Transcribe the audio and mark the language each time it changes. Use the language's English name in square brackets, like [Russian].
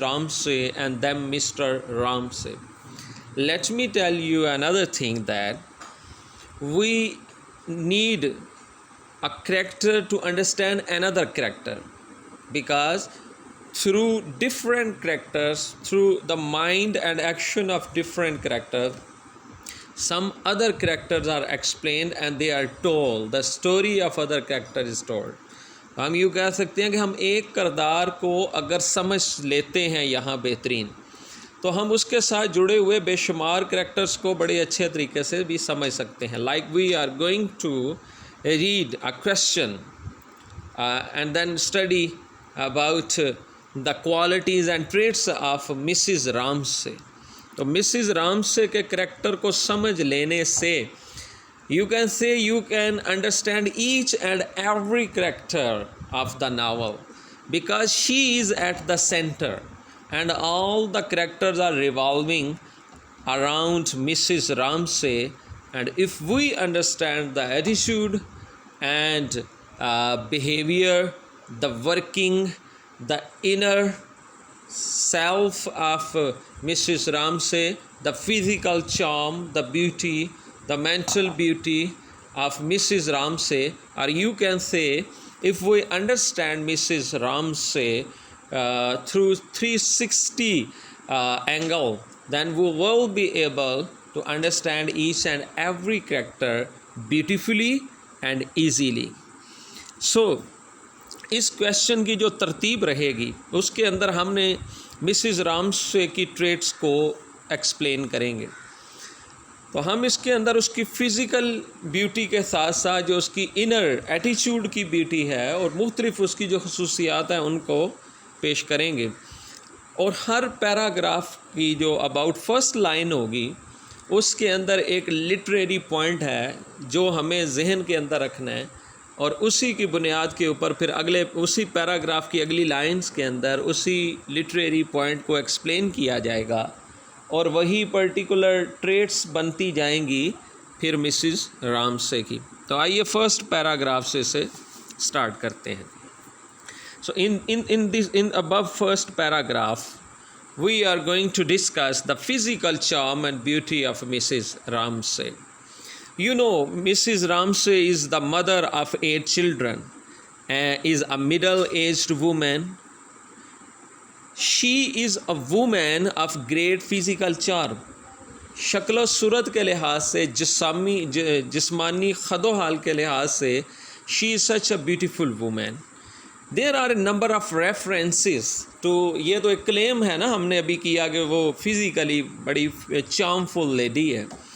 [English] Ramsay and then Mr. Ramsay. Let me tell you another thing, that we need a character to understand another character, because through different characters, through the mind and action of different characters, some other characters are explained and they are told. The story of other character is told. [Hindi] हम यूँ कह सकते हैं कि हम एक किरदार को अगर समझ लेते हैं यहाँ बेहतरीन, तो हम उसके साथ जुड़े हुए बेशुमार करैक्टर्स को बड़े अच्छे तरीके से भी समझ सकते हैं. [English] Like we are going to read a question and then study about the qualities and traits of Mrs Ramsay. [Hindi] तो मिसिज़ रामसे के करैक्टर को समझ लेने से [English] you can say you can understand each and every character of the novel, because she is at the center and all the characters are revolving around Mrs. Ramsay. And if we understand the attitude and behavior, the working, the inner self of Mrs. Ramsay, the physical charm, the beauty, the mental beauty of Mrs. Ramsay, or you can say, if we understand Mrs. Ramsay through 360 angle, then we will be able to understand each and every character beautifully and easily. [Hindi] So, इस question की जो तरतीब रहेगी उसके अंदर हमने Mrs Ramsay की traits को एक्सप्लेन करेंगे. तो हम इसके अंदर उसकी फ़िज़िकल ब्यूटी के साथ साथ जो उसकी इनर एटीट्यूड की ब्यूटी है और मुख्तलिफ उसकी जो खसूसियात हैं उनको पेश करेंगे. और हर पैराग्राफ की जो अबाउट फर्स्ट लाइन होगी उसके अंदर एक लिटरेरी पॉइंट है जो हमें जहन के अंदर रखना है, और उसी की बुनियाद के ऊपर फिर अगले उसी पैराग्राफ की अगली लाइंस के अंदर उसी लिटरेरी पॉइंट को एक्सप्लेन किया जाएगा, और वही पर्टिकुलर ट्रेट्स बनती जाएंगी फिर मिसिज़ रामसे की. तो आइए फर्स्ट पैराग्राफ से इसे स्टार्ट करते हैं. [English] So in above first paragraph we are going to discuss the physical charm and beauty of Mrs Ramsay. You know, Mrs. Ramsay is the mother of 8 children and is a middle-aged woman. She is a woman of great physical charm. [Hindi] शक्ल सूरत के लिहाज से, जिस्मानी खदोहाल के लिहाज से, [English] she is such a beautiful woman. There are a number of references to, [Hindi] ये तो एक क्लेम है ना हमने अभी किया कि वो फिज़िकली बड़ी [English] charmful lady [Hindi] है.